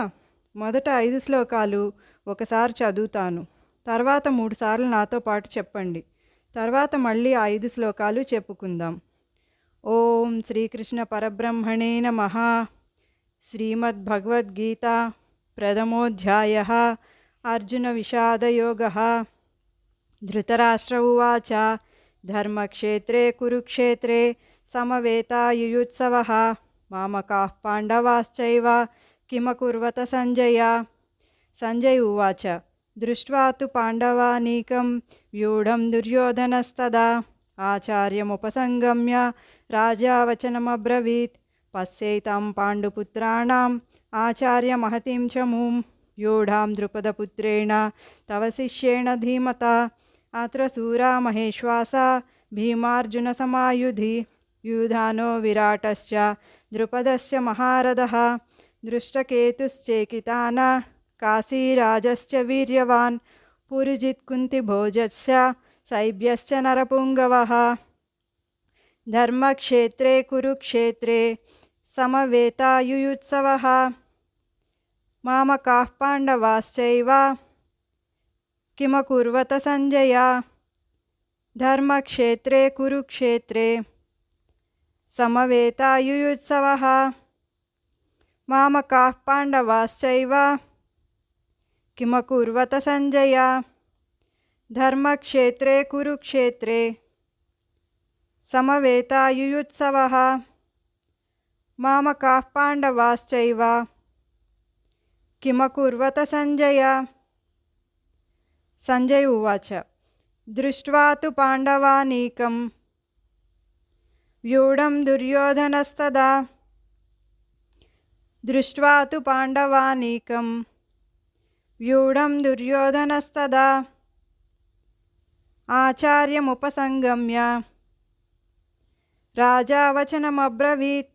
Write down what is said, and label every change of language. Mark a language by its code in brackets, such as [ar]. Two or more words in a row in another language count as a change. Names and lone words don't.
[te] మొదట 5 శ్లోకాలు ఒకసారి చదువుతాను, తర్వాత 3 సార్లు నాతో పాటు చెప్పండి. తర్వాత మళ్ళీ 5 శ్లోకాలు చెప్పుకుందాం. [sa] ఓం శ్రీకృష్ణ పరబ్రహ్మణే నమః. శ్రీమద్భగవద్గీత ప్రథమోధ్యాయః. అర్జున విషాదయోగః. ధృతరాష్ట్ర ఉవాచ ధర్మక్షేత్రే కురుక్షేత్రే సమవేతాయుయుత్సవః మామకాః పాండవాశ్చైవ కిమకుర్వత సంజయ. సంజయ్ ఉవాచ దృష్ట్వా తు పాండవానీకం వ్యూఢం దుర్యోధనస్తదా ఆచార్యముపసంగమ్య రాజా వచనమబ్రవీత్. పశ్యైతాం పాండుపుత్రాణాం ఆచార్యమహతిం చ మూం వ్యూఢాం ద్రుపదపుత్రేణ తవ శిష్యేణ ధీమతా. అత్ర శూరా మహేశ్వాసా భీమార్జునసమాయుధి యూధానో విరాటశ్చ ద్రుపదశ్చ మహారథః. దృష్టకేతుశ్చేకితాన కాశీరాజశ్చ వీర్యవాన్ పురుజిత్కుంతిభోజస్య శైబ్యశ్చ నరపుంగవః. ధర్మక్షేత్రే కురుక్షేత్రే సమవేతాయుయుత్సవః మామకాః పాండవాశ్చైవ కిమకుర్వత సంజయ. ధర్మక్షేత్రే కురుక్షేత్రే సమవేతాయుయుత్సవః మామకాః పాండవాశ్చైవ కిమకుర్వత సంజయ. ధర్మక్షేత్రే కురుక్షేత్రే సమవేతాయుయుత్సవః మామకాః పాండవాశ్చైవ కిమకుర్వత సంజయ. సంజయ్ ఉవాచ దృష్ట్వా తు పాండవానీకం వ్యూఢం దుర్యోధనస్తదా. దృష్ట్వా తు పాండవానీకం వ్యూఢం దుర్యోధనస్తదా ఆచార్యముపసంగమ్య రాజా వచనమబ్రవీత్.